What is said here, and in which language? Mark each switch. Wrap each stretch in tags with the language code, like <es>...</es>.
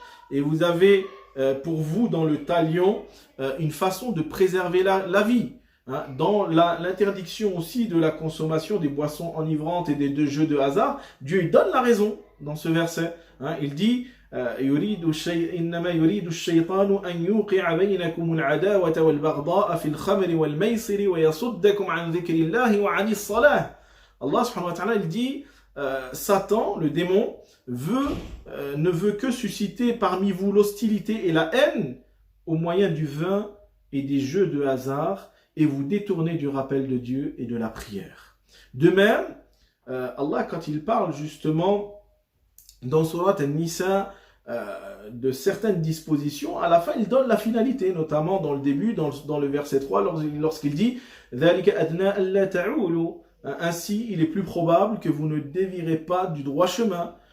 <fr>Et vous avez pour vous dans le talion une façon de préserver la vie. Hein, dans l'interdiction aussi de la consommation des boissons enivrantes et des jeux de hasard, Dieu il donne la raison dans ce verset. Hein, il dit</fr> <ar>إنما يريد الشيطان أن يوقع بينكم العداوة والبغضاء في الخمر والميسر ويصدكم عن ذكر الله وعن الصلاة.</ar> <fr>Allah subhanahu wa ta'ala il dit Satan, le démon, ne veut que susciter parmi vous l'hostilité et la haine au moyen du vin et des jeux de hasard et vous détourner du rappel de Dieu et de la prière. De même, Allah, quand il parle justement dans Surat An-Nisa de certaines dispositions, à la fin, il donne la finalité, notamment dans le début, dans le verset 3, lorsqu'il dit «</fr> <ar>ذَلِكَ أَدْنَا أَلَّا تَعُولُوا</ar> <fr>» Ainsi, il est plus probable que vous ne dévirez pas du droit chemin.</fr>